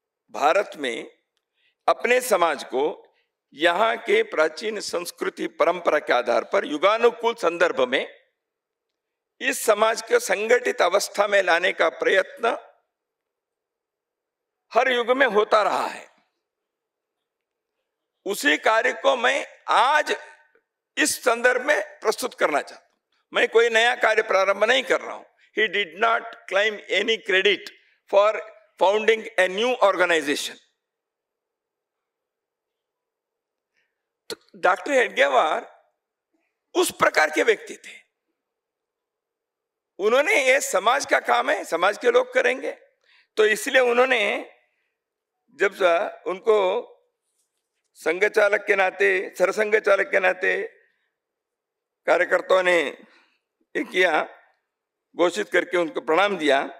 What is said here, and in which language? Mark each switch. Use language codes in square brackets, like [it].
[hi] भारत में अपने समाज को यहाँ के प्राचीन संस्कृति परंपरा के आधार पर युगानुकूल संदर्भ में इस समाज को संगठित अवस्था में लाने का प्रयत्न हर युग में होता रहा है। उसी कार्य को मैं आज इस संदर्भ में प्रस्तुत करना चाहता हूं। मैं कोई नया कार्य प्रारंभ नहीं कर रहा हूं। [en] He did not claim any credit for founding a new organization. [hi] तो डॉक्टर हेडगेवार उस प्रकार के व्यक्ति थे। उन्होंने ये समाज का काम है, समाज के लोग करेंगे। तो इसलिए उन्होंने जब उनको संघ चालक के नाते, सरसंघ चालक के नाते कार्यकर्ताओं ने ये किया, घोषित करके उनको प्रणाम दिया।